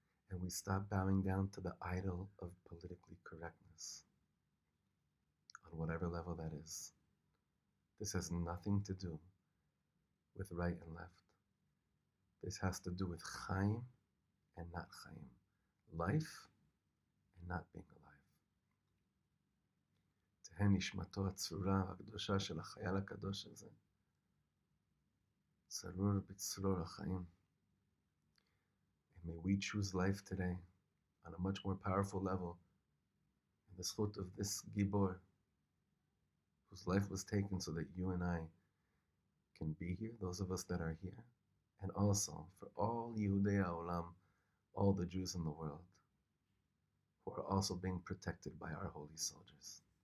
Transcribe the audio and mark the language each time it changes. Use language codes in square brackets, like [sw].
[en] And we stop bowing down to the idol of politically correctness, on whatever level that is. This has nothing to do with right and left. This has to do with Chaim and not Chaim. Life and not being alive. [he] תהא נשמתו הצרורה והקדושה של החייל הקדוש הזה, צרור בצרור החיים. [en] And may we choose life today on a much more powerful level in the zchut of this Gibor, whose life was taken so that you and I can be here, those of us that are here, and also for all Yehudei HaOlam, all the Jews in the world, who are also being protected by our holy soldiers.